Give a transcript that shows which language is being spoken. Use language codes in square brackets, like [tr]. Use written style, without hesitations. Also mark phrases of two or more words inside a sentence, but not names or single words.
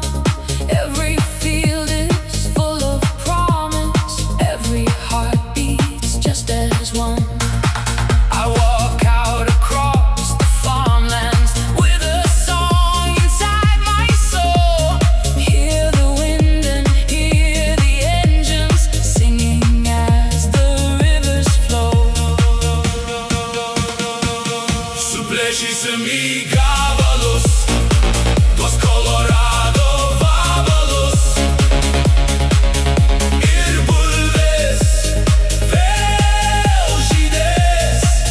[en] Every field is full of promise, every heart beats just as one. I walk out across the farmlands with a song inside my soul. Hear the wind and hear the engines singing as the rivers flow. [lt] Suplešys gabalus, tuos Kolorado vabalus ir bulves vėl žydės.